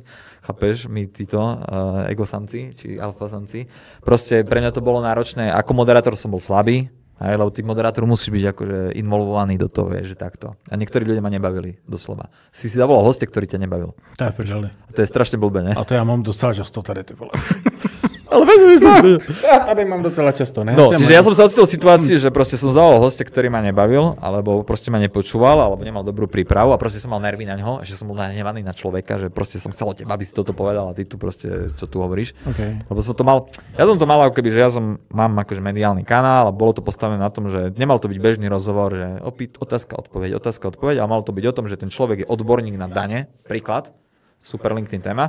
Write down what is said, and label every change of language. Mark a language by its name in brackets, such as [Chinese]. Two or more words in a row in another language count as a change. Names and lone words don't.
[Slovak] Chápeš, my títo egosamci, či alfasamci. Proste pre mňa to bolo náročné. Ako moderátor som bol slabý, Hej, lebo ty moderátor musíš byť akože involvovaný do toho, vieš, že takto. A niektorí ľudia ma nebavili, doslova. Si zavolal hostia, ktorý ťa nebavil. [Czech] To je prdeli. To je strašne blbé, ne? A to já mám docela často tady, ty vole. [Slovak] Ale vezmi sa. [Czech] Ja tady mám docela často, ne? No, [Slovak] čiže ja som sa ocitol v situácii, že proste som zavolal hostia, ktorý ma nebavil, alebo proste ma nepočúval, alebo nemal dobrú prípravu a proste som mal nervy na ňo, a že som bol nahnevaný na človeka, že proste som chcel od teba, aby si toto povedal a ty tu proste, čo tu hovoríš. [English] Okay. [Slovak] Lebo som to mal, ja som to mal ako keby, že mám akože mediálny kanál a bolo to postavené na tom, že nemal to byť bežný rozhovor, že otázka, odpoveď, ale malo to byť o tom, že ten človek je odborník na dane, príklad, super LinkedIn téma.